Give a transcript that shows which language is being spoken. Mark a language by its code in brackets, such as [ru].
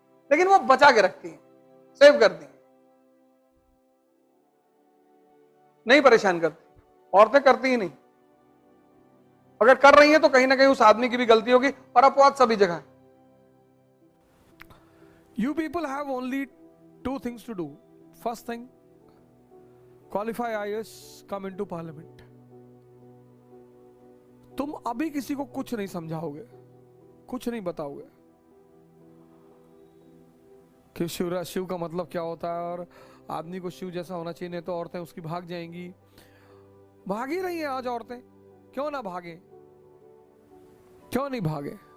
[hi] लेकिन वो बचा के रखती है, सेव करती है, नहीं परेशान करती। औरतें करती ही नहीं। अगर कर रही हैं तो कहीं ना कहीं उस आदमी की भी गलती होगी, और अपवाद सभी जगह है। [en] You people have only 2 things to do. First thing, qualify IAS, come into parliament. [hi] तुम अभी किसी को कुछ नहीं समझाओगे, कुछ नहीं बताओगे कि शिव का मतलब क्या होता है और आदमी को शिव जैसा होना चाहिए, नहीं तो औरतें उसकी भाग जाएंगी। भाग ही रही हैं आज औरतें, क्यों ना भागे, क्यों नहीं भागे।